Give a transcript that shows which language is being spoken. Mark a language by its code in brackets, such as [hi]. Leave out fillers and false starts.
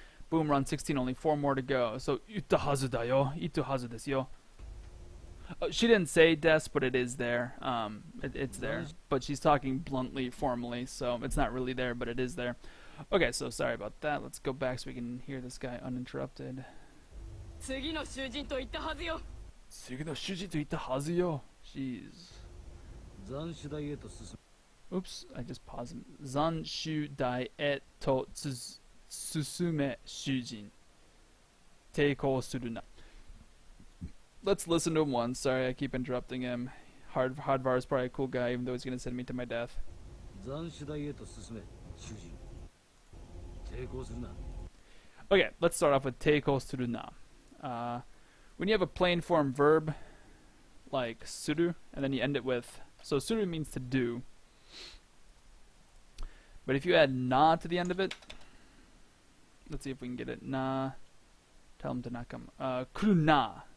[en] Boom, run 16, only 4 more to go. So, [ja] ita hazu da yo. Itu hazu desu yo. [en] She didn't say des, but it is there. It's there. But she's talking bluntly, formally, so it's not really there, but it is there. Okay, so sorry about that. Let's go back so we can hear this guy uninterrupted. [ja] 次の囚人と言ったはずよ次の主人と言ったはずよ. [en] Jeez. [ja] 斬首台へと進 [en] Oops, I just paused. [ja] 斬首台へと進め主人。抵抗するな. [en] Let's listen to him once. Sorry, I keep interrupting him. Hardvar is probably a cool guy, even though he's going to send me to my death. [ja] 斬首台へと進め主人抵抗するな [en] Okay, let's start off with [ja] teiko suru na. [en] When you have a plain form verb, like suru, and then you end it with, so suru means to do. But if you add na to the end of it, let's see if we can get it. Na, tell him to not come. [ja] Kuru na.